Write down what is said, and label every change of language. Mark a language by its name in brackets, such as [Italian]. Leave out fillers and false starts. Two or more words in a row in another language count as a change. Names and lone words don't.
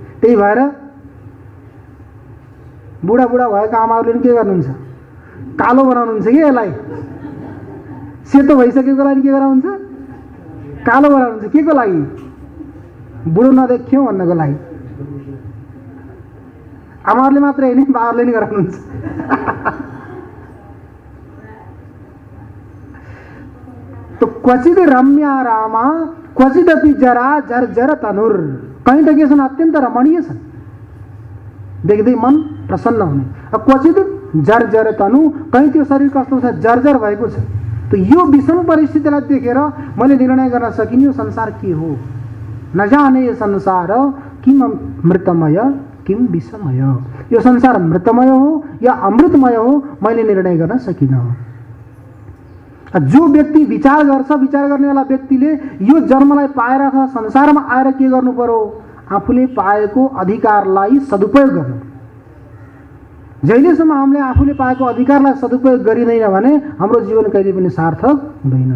[Nepali] त्यही भएर बुढा बुढा भएका आमाहरूले के गर्नुहुन्छ, कालो बनाउनुहुन्छ कि यसलाई, सेतो भइसकेको लागि के गराउनुहुन्छ, कालो बनाउनुहुन्छ। के को लागि? बुढो नदेखियो भन्नको लागि। आमाहरूले मात्रै होइन, बाबाहरूले नि गराउनुहुन्छ। [Sanskrit] तो क्वचित रम्या रामा क्वचिदपि जरा जर्जर तनुर, [Nepali] कहीँ त के छन्, अत्यन्त रमणीय छन्, देख्दै मन प्रसन्न हुने। [Sanskrit] क्वचित जर्जर तनु, [Nepali] कहीँ त्यो शरीर कस्तो छ, जर्जर भएको छ। त यो विषम परिस्थितिलाई देखेर मैले निर्णय गर्न सकिने यो संसार के हो। [Sanskrit] नजाने [Nepali] यो संसार [Sanskrit] किम मृतमय किम विषमय, [Nepali] यो संसार मृतमय हो या अमृतमय हो मैले निर्णय गर्न सकिनँ। जो व्यक्ति विचार गर्छ, विचार गर्नेवाला व्यक्तिले यो जन्मलाई पाएर अथवा संसारमा आएर के गर्नु पर्यो, आफूले पाएको अधिकारलाई सदुपयोग गर्नु। जहिलेसम्म हामीले आफूले पाएको अधिकारलाई सदुपयोग गरिँदैन भने हाम्रो जीवन कहिले पनि सार्थक हुँदैन।